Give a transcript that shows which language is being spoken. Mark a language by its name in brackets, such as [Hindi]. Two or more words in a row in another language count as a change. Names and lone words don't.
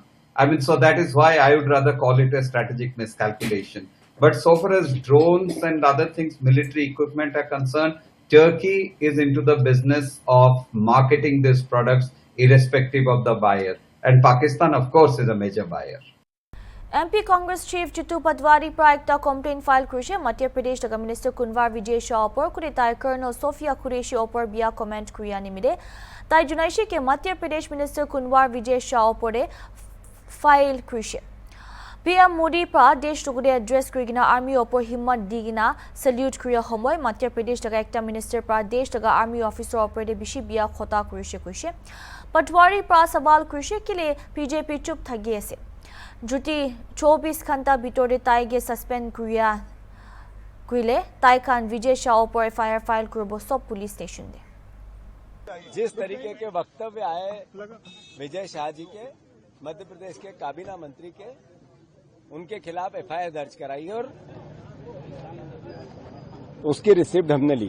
[English] I mean, so that is why I would rather call it a strategic miscalculation. But so far as drones and other things, military equipment are concerned, Turkey is into the business of marketing these products irrespective of the buyer. And Pakistan, of course, is a major buyer. [Bishnupriya] MP Congress Chief Chitu Patwari pra ekta [English] complaint file [Bishnupriya] kurishe Madhya Pradesh daga Minister Kunwar Vijay Shah opor kuri tai Colonel Sofia Qureshi opor bia comment kuriya nimide tai junaishe ke Madhya Pradesh Minister Kunwar Vijay Shah opore file kurishe PM Modi pra desh tugure address kurigina army opor himmat digina salute kuriya homoy Madhya Pradesh daga ekta minister pra desh daga [English] army officer [Bishnupriya] opor de bishi bia khota kurishe kurishe Patwari pra sawal kurishe kile BJP chup thagi ase Juti 24 घंटा बिटोरे ताइगे सस्पेंड कुरिया कुइले ताइ खान विजय शाह पर FIR फाइल करबो सब [English] police station [Bishnupriya] दे [Hindi] जिस तरीके के वक्तव्य आए विजय शाह जी के मध्य प्रदेश के काबीना मंत्री के उनके खिलाफ FIR दर्ज कराई और उसकी रिसिप्ट हमने ली।